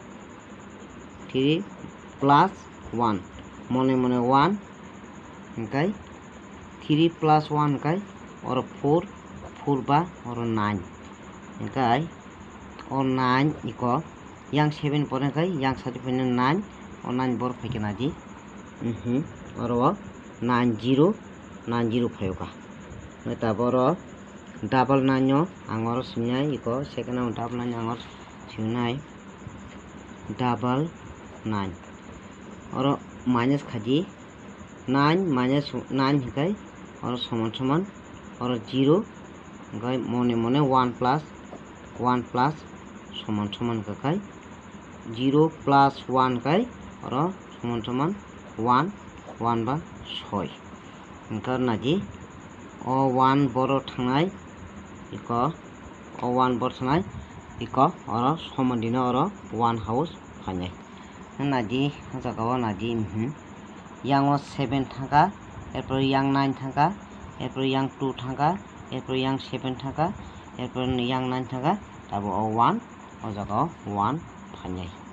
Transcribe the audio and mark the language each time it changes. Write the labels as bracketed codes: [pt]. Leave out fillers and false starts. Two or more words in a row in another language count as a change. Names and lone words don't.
[trp] plus 1 mone 1 okay 3 plus 1 kai or 4 ba or 9 okay or 9 iko yang 7 pore kai yang 7 9 or 9 bor phakena ji or 90 phayuka eta boro double 9 no angor sinai iko [en] second round [trp] double 9 angor sinai double 9 or minus khaji 9 minus 9 kai or soman or 0 kai mone 1 plus soman kai 0 plus 1 kai or soman 1 ba 6 ingkar naji o 1 boro thangnai iko o 1 bor thangnai iko or soman dina or 1 house phanai naji jaga o naji yang 7 thangka erpor yang 9 thangka erpor yang 2 thangka erpor yang 7 thangka erpor yang 9 thangka tabo o 1 o jaga 1 phanai